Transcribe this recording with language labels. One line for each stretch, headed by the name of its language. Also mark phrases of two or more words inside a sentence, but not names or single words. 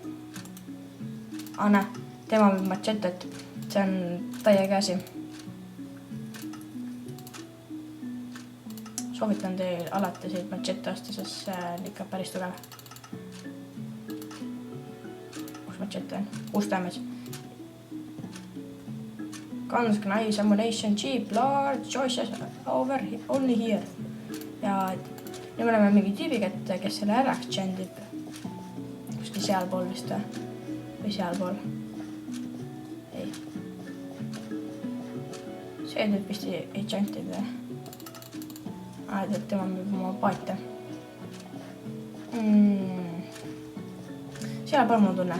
Estonian: Näe, tema müüb machetet. See on täiega käsi. Soovitan teil alati seid machette osta, sest see on ikka päris tugev. Kus machette on? 6 damage.
English: Guns, knives, ammunition, cheap, large, choices over, only here.
Estonian: Ja nüüd me oleme mingi tüübiga, kes selle ära exchange'ib. Kuskil sealpool vist või sealpool. Ei. See tüüb vist exchange'ib. Tema müüb oma paate. seal pole mul tunne.